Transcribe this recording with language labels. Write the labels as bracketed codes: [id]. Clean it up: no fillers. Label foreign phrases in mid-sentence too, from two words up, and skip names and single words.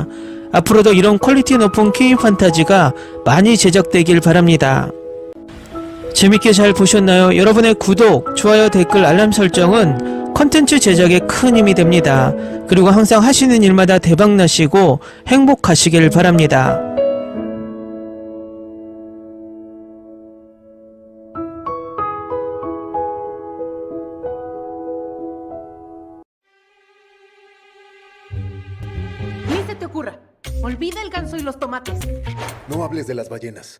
[ko] 앞으로도 이런 퀄리티 높은 K-판타지가 많이 제작되길 바랍니다. 재밌게 잘 보셨나요? 여러분의 구독, 좋아요, 댓글, 알람 설정은 컨텐츠 제작에 큰 힘이 됩니다. 그리고 항상 하시는 일마다 대박나시고 행복하시길 바랍니다. [es] Ni se te ocurra. Olvida el ganso y los tomates. No hables de las ballenas.